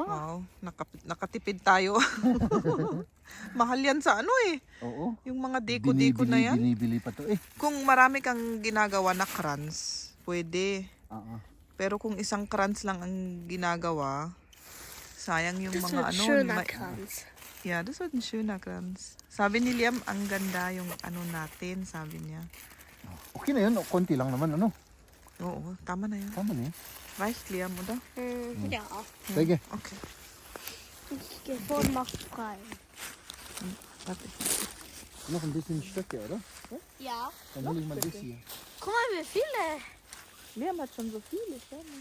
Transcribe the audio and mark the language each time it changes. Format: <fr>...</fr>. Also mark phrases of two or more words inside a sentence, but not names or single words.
<tl>Wow, nakatipid tayo. Mahal yan sa Oo. yung mga deko-deko na yan. Binibili pa to eh. Kung marami kang ginagawa na crayons, pwede. Ah. Pero kung isang crayons lang ang ginagawa, sayang yung</tl> <de>Das</de> <tl>mga</tl> <de>wird schöner ma- Kranz. Ja, das wird ein schöner Kranz.</de> <tl>Sabi ni Liam, ang ganda yung natin, sabi niya. Okay na yun. Konti lang naman. Oo, tama na yun. Tama na yun.</tl> <de>Reicht Liam, oder? Ja.</de> <tl>Sige. Okay.</tl> <de>Ich gehe vor und mach frei. Warte. Noch ein bisschen Stöcke, oder? Ja. Dann hol ich mal das hier. Guck mal, wie viele. Liam hat schon so viele, schau mal.</de>